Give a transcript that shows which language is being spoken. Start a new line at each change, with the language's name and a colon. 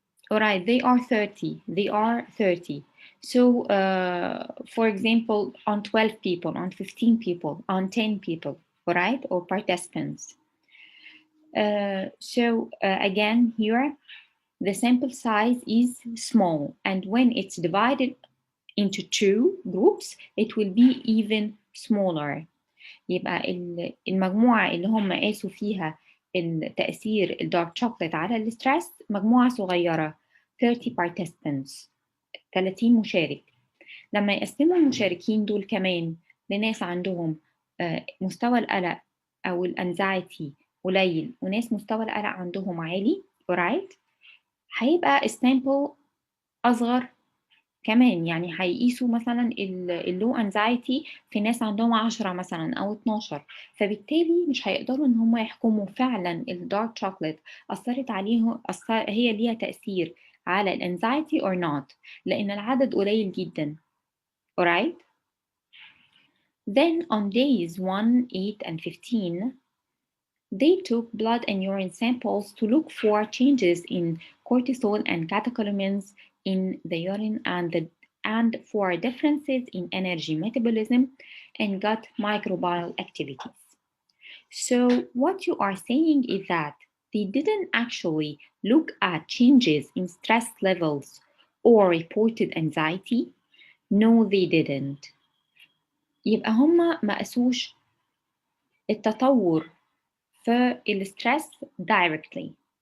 English: All right, they are 30. They are 30. So, for example, on 12 people, on 15 people, on 10 people, all right, or participants. Again, here, the sample size is small. And when it's divided into 2 groups, it will be even smaller.
Arabic: يبقى المجموعة اللي هم قاسوا فيها التأثير الدارك شوكليت على الستريس مجموعة صغيرة 30 participants 30 مشارك. لما يقسموا المشاركين دول كمان لناس عندهم مستوى القلق أو الانزايتي قليل وناس مستوى القلق عندهم عالي alright هيبقى السامبل أصغر كمان. يعني هيقيسوا مثلا اللو انزايتي في ناس عندهم 10 مثلا او 12 فبالتالي مش هيقدروا ان هم يحكموا فعلا الدارك شوكليت اثرت عليهم هي ليها تاثير على الانزايتي
English: or not
Arabic: لان العدد قليل جدا.
English: alright. Then on days 1, 8 and 15 they took blood and urine samples to look for changes in cortisol and catecholamines in the urine and for differences in energy metabolism and gut microbial activities. So what you are saying is that they didn't actually look at changes in stress levels or reported anxiety. No, they didn't.
Arabic: يبقى هما ما قاسوش التطور في الستريس directly.